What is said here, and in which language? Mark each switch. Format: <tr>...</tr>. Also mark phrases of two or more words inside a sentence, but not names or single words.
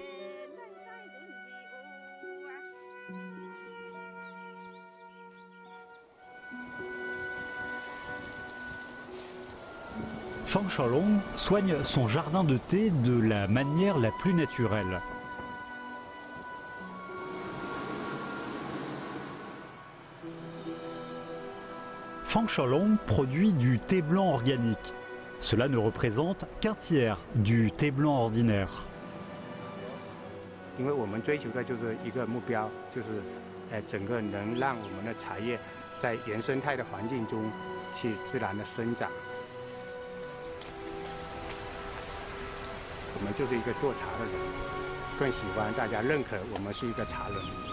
<fr>Fang Sholong soigne son jardin de thé de la manière la plus naturelle. Fang Sholong produit du thé blanc organique. Cela ne représente qu'un tiers du thé blanc ordinaire.</fr> <zh>因为我们追求的就是一个目标，就是整个能让我们的茶叶在原生态的环境中去自然的生长。我们就是一个做茶的人，更喜欢大家认可我们是一个茶人。</zh>